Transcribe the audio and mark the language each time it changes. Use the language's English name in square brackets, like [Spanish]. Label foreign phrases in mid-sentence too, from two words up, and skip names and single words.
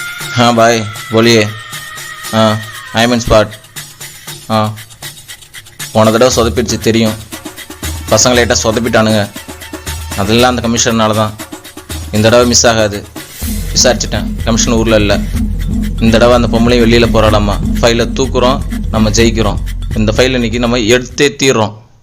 [Hindi] हाँ भाई बोलिए. हाँ [English] I am in spot. [Tamil] हाँ போன தடவை சொதப்பிடுச்சு தெரியும். பசங்க லைட்டாக சொதப்பிட்டானுங்க. அதெல்லாம் அந்த கமிஷனால தான். இந்த தடவை மிஸ் ஆகாது. விசாரிச்சுட்டேன், கமிஷன் ஊரில் இல்லை. இந்த தடவை அந்த பொம்பளையும் வெளியில் போராடாமா. ஃபைலை தூக்குறோம், நம்ம ஜெயிக்கிறோம். இந்த ஃபைலை இன்னைக்கு நம்ம எடுத்தே தீர்றோம்.